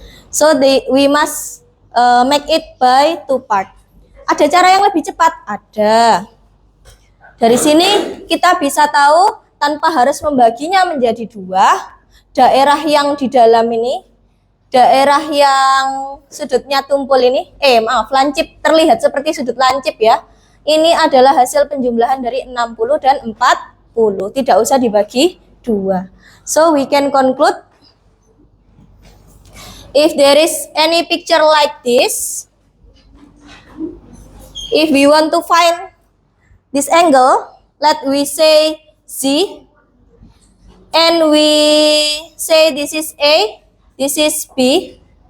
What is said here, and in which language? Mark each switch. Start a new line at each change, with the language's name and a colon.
English: So we must make it by two part.
Indonesian: Ada cara yang lebih cepat? Ada. Dari sini kita bisa tahu tanpa harus membaginya menjadi dua. Daerah yang di dalam ini, daerah yang sudutnya tumpul ini, lancip, terlihat seperti sudut lancip ya. ini adalah hasil penjumlahan dari 60 dan 40. Tidak usah dibagi 2.
English: So we can conclude if there is any picture like this, if we want to find this angle, let we say Z, and we say this is A, this is B.